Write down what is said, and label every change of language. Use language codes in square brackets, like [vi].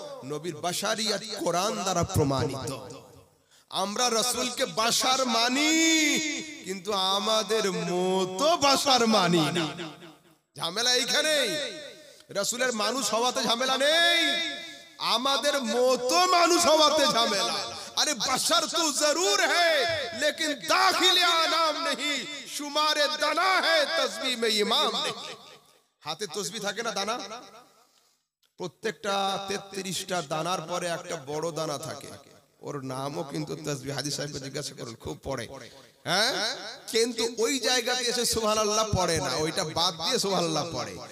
[bn] নবীর বাশারিয়াত কোরআন দ্বারা প্রমাণিত। আমরা রাসূলকে বাশার মানি, কিন্তু আমাদের মতো বাশার মানি না। ঝামেলা এইখানেই। রাসূলের মানুষ হওয়াতে ঝামেলা নেই, আমাদের মতো মানুষ হওয়াতে ঝামেলা। [hi] अरे बशर तो जरूर है, लेकिन दाखिल आनाम नहीं, शुमारे दाना है तस्बीह में इमाम नहीं। [bn] হাতে তসবিহ থাকে না, দানা, প্রত্যেকটা 33টা দানার পরে একটা বড় দানা থাকে, ওর নামও কিন্তু তসবিহ। হাদিস সাহেবকে জিজ্ঞাসা করুন, খুব পড়ে, হ্যাঁ, কিন্তু ওই জায়গাতে এসে সুবহানাল্লাহ পড়ে না, ওইটা বাদ দিয়ে সুবহানাল্লাহ পড়ে।